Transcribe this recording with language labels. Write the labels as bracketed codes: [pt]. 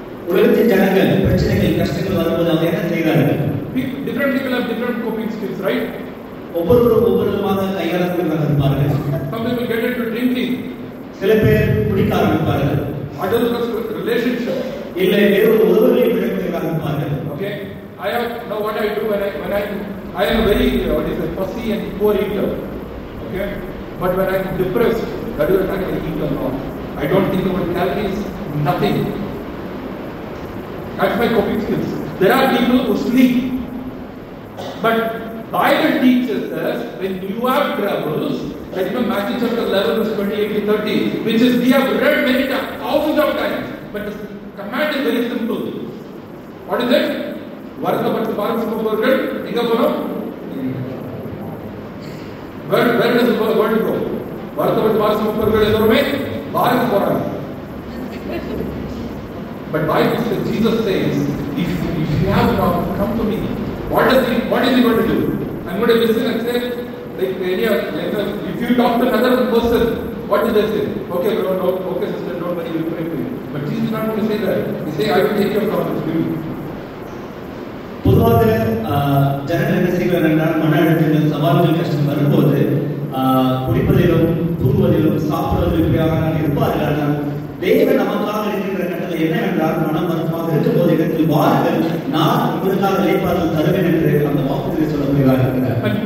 [ta] உலகத்தின் ஜனங்கள் பிரச்சனைகள், கஷ்டங்கள் வரும்போது அவங்க என்ன செய்கிறார்கள்? [en] Different people have different coping skills, right? [ta] ஒவ்வொருவரும் ஒவ்வொரு விதமாக கையாளக்கூடியவர்களாக இருப்பார்கள். [en] Some people get into drinking. [ta] சில பேர் குடிக்க ஆரம்பிப்பார்கள். [en] Adulterous relationship. [ta] இல்லை வேறு ஒரு உறவுகளை விடக்கூடியவர்களாக இருப்பார்கள். [en] Okay. Now what I do when I am a very fussy and poor eater. Okay. But when I am depressed, that is when I can eat a lot. I don't think about calories, nothing. That's my coping skills. There are people who sleep. But Bible teaches us when you have troubles, like Matthew chapter 11 verse 28 to 30, which is we have read many times, thousands of times, but the command is very simple. What is it? [ta] வருத்தப்பட்டு பாரம் சுமப்பவர்கள் எங்க போறோம்? [en] Where does the word go? [ta] வருத்தப்பட்டு பாரம் சுமப்பவர்கள் எல்லாருமே பாரம் போறாங்க. [en] But Bible says, Jesus says, if you have problem, come to me. What is he going to do? I'm going to listen and say, if you talk to another person, what do they say? Okay, sister, don't worry, we'll pray for you. But Jesus is not going to say that. He say, I will take your problems to you. [ta] பொதுவாக ஜனங்கள் என்ன செய்வார் என்றால், மன அழுத்தங்கள், சவால்கள், கஷ்டம் வரும்போது குடிப்பதிலும் தூங்குவதிலும் சாப்பிடுவதிலும் இப்படியாக இருப்பார்கள். ஆனால் தேவன் நமக்காக இருக்கின்ற கட்டளை என்னவென்றால், மனம் வருத்தமாக இருக்கும்போது இடத்தில் வாருங்கள், நான் உங்களுக்காக இளைப்பாறுதல் தருவேன் என்று அந்த வாக்குறுதி சொல்லப்படுகிறார் இருக்கிறார்.